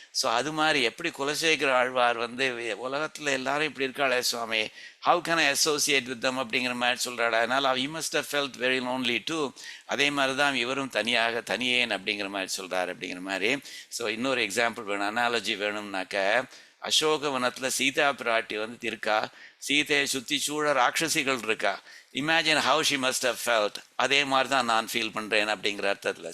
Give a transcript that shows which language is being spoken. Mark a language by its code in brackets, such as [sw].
[ta] So அது மாதிரி எப்படி குலசேகர ஆழ்வார் வந்து உலகத்தில் எல்லாரும் இப்படி இருக்காளே சுவாமி, [en] how can I associate with them [ta] அப்படிங்கிற மாதிரி சொல்கிறாள். [en] அதனால் he must have felt very lonely too. [ta] அதே மாதிரி தான் இவரும் தனியேன் அப்படிங்கிற மாதிரி சொல்கிறார் அப்படிங்கிற மாதிரி. ஸோ இன்னொரு எக்ஸாம்பிள் வேணும், அனாலஜி வேணும்னாக்க, அசோகவனத்தில் சீதா பிராட்டி வந்து இருக்கா, சீதையை சுற்றி சூழ ராட்சசிகள் இருக்கா. [en] Imagine how she must have felt. [ta] அதே மாதிரி தான் நான் ஃபீல் பண்ணுறேன் அப்படிங்கிற அர்த்தத்தில்.